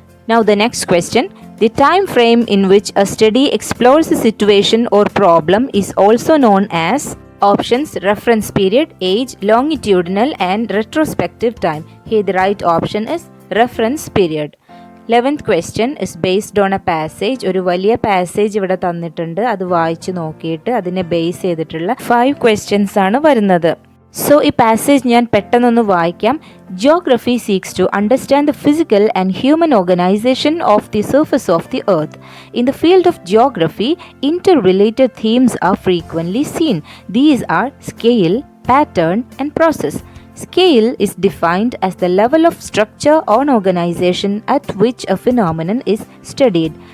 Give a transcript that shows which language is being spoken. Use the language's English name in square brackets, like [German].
[English] Now the next question, the time frame in which a study explores a situation or problem is also known as options: reference period, age, longitudinal and retrospective time. Here the right option is reference period. 11th question is based on a passage. [Malayalam] ഒരു വലിയ passage ഇവിടെ തന്നിട്ടുണ്ട്. അത് വായിച്ച് നോക്കിയിട്ട് അതിനെ base ചെയ്തിട്ടുള്ള 5 questions ആണ് വരുന്നത്. സോ ഈ പാസേജ് ഞാൻ പെട്ടെന്നൊന്ന് വായിക്കാം. [English] Geography seeks to understand the physical and human organization of the surface of the earth. In the field of geography, interrelated themes are frequently seen. These are scale, pattern, and process. Scale is defined as the level of structure or organization at which a phenomenon is studied.